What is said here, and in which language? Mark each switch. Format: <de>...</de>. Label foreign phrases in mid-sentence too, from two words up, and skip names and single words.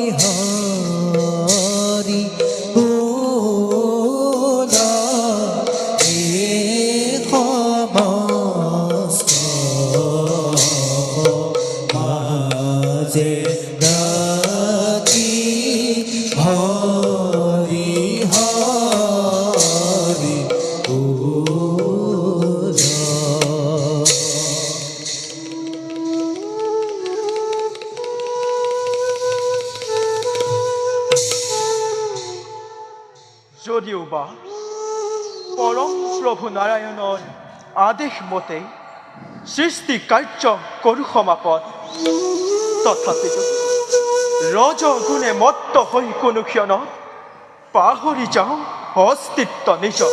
<as>হরি বোলা এ সমস্ত মাঝে ডাকি হরি হরি যদিও বা পৰম প্ৰভু নাৰায়ণৰ আদেশ মতে সৃষ্টি কাৰ্য কৰোঁ সমাপন তথাপিতো ৰজগুণে মত্ত হৈ কোনো ক্ষণত পাহৰি যাওঁ অস্তিত্ব নিজৰ।</as>